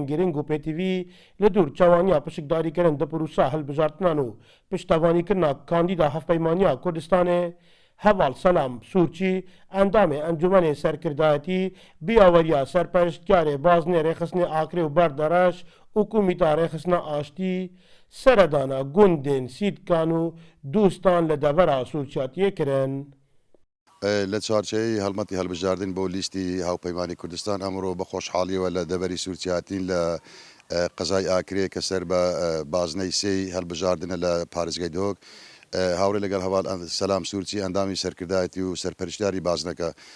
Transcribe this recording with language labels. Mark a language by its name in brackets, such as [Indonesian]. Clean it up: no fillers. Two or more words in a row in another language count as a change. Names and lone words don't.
[Kurdish] giring û pêtivî li dûr çewaniya pişikdarîkirin di pîrosa hilbijartinan û piştevânîkirina kandîda Hevpeymaniya Kurdistanê, Heval Selam Sûrçî endamê encûmenê serkirdayetî biyaweriya serpereştkarê bazinê rêxistinê Akrê û Berdereş û Komîta Rêxistina Aştî seredana gundên sîtkan û dûstan li devera sûrçatiyê kirin. [Central Kurdish] لە چارچەیەی هەڵمەتی هەڵبژاردن بۆ لیستی هاوپەیمانی کوردستان ئەمڕۆ بە خۆشحاڵیەوە لە دەڤەری سوورچاتین لە قەزای ئاکرێ کە سەر بە بازنەی سێی هەڵبژاردنە لە پارێزگای دۆک هاوڕێ لەگەڵ هەواڵ سەلام سوورچی ئەندامی سەرکردایەتی و سەرپەرشتیاری بازنەکە